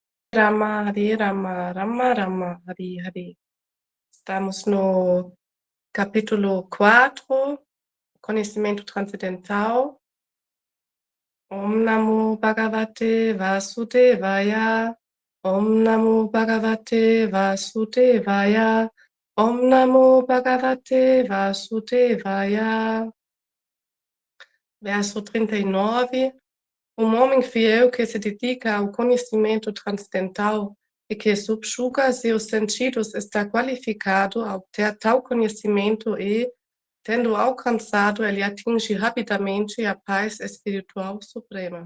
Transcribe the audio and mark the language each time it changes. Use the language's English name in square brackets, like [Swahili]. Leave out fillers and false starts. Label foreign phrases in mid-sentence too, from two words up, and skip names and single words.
[Portuguese] Rama, Hare Rama, Rama Rama, Hare Hare. Estamos no capítulo 4, Conhecimento Transcendental. [Sanskrit] Om Namo Bhagavate Vasudevaya. Om Namo Bhagavate Vasudevaya. Om Namo Bhagavate Vasudevaya. [Portuguese] Verso 39. Homem fiel que se dedica ao conhecimento transcendental e que subjuga seus sentidos está qualificado a obter tal conhecimento e, tendo alcançado, ele atinge rapidamente a paz espiritual suprema.